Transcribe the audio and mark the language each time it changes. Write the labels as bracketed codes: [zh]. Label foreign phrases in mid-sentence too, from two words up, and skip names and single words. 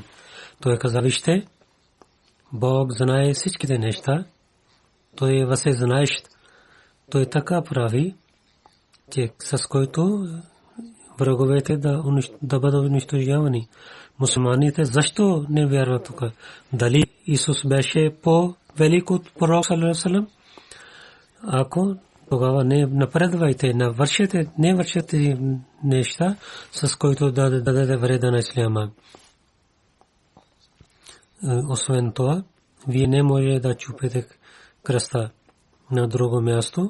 [bg] Той каза, вижте, Бог знае всичките неща, той е възсезнаещ. Той така прави, че с който враговете да бъдат унищожавани. Мусулманите защо не вярват тук? Дали Исус беше по-велик от пророк [ar] صلى الله عليه وسلم? [bg] Ако тогава не напредвайте, не вършете неща, с които да даде вреда на исляма. Освен това, вие не може да чупите кръста на друго място.